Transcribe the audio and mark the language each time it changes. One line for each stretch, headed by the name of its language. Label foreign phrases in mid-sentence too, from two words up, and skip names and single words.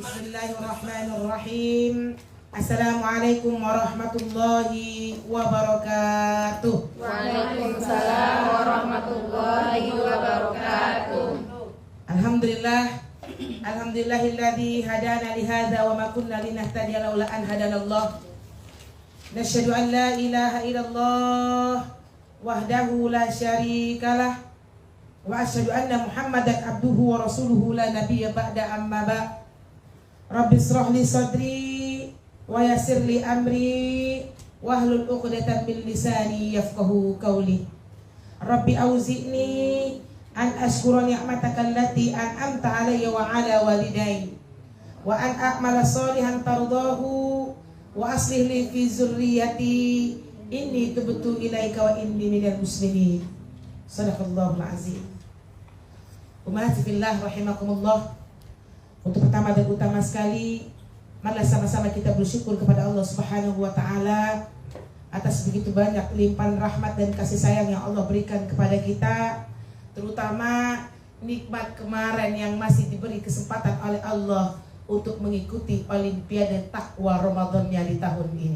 Arabic: بسم الله الرحمن الرحيم. السلام عليكم ورحمة الله وبركاته. وعليكم السلام ورحمة الله وبركاته. الحمد لله الذي هدانا لهذا وما كنا لنهتدي لولا أن هدانا الله. نشهد أن لا إله إلا الله وحده لا شريك له وأشهد أن محمدا عبده ورسوله لا نبي بعده أما بعد'. رب اشرح لي صدري ويسر لي أمري واحلل عقدة من لساني يفقهوا قولي. رب أوزعني أن أشكر نعمتك التي أنعمت علي وعلى والدي وأن أعمل صالحا ترضاه وأصلح لي في ذريتي إني تبت إليك وإني من المسلمين. صدق الله العظيم. أمتي في الله رحمكم الله.
Indonesian: Untuk pertama dan utama sekali, marilah sama-sama kita bersyukur kepada Allah
Arabic: سبحانه وتعالى
Indonesian: atas begitu banyak limpahan rahmat dan kasih sayang yang Allah berikan kepada kita, terutama nikmat kemarin yang masih diberi kesempatan oleh Allah untuk mengikuti Olimpiade Takwa Ramadannya di tahun ini.